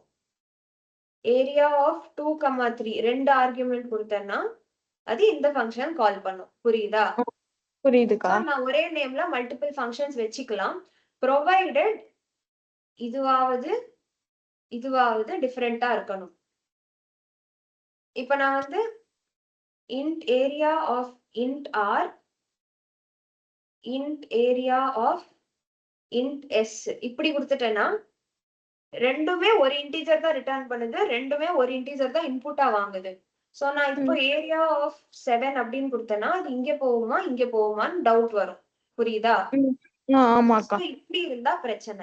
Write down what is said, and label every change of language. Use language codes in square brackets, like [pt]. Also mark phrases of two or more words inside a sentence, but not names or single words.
[en] area of [ta] 2, 3 ரெண்டு ஆர்குமெண்ட் கொடுத்தேன்னா அது இந்த [en] function call [ta] பண்ணும். புரியுதா? புரியுதுக்கா. நான் ஒரே நேம்ல [en] multiple functions [ta] வச்சுக்கலாம், ப்ரொவைடட் இதுவாவது டிஃபரெண்டா இருக்கணும். இப்ப நான் வந்து [en] int area of int r int area of int s [ta] இப்படி கொடுத்துட்டேன்னா ரெண்டுமே ஒரு இன்டிஜர் தான் ரிட்டர்ன் பண்ணுது, ரெண்டுமே ஒரு இன்டிஜர் தான் இன்புட்டா வாங்குது. சோ நான் இப்போ [en] area of [ta] 7 அப்படின்னு கொடுத்தேன்னா அது இங்க போகுமா இங்க போகுமான்னு டவுட் வரும். புரியுதா? ஆமாக்கா. இப்படி இருந்தா பிரச்சனை.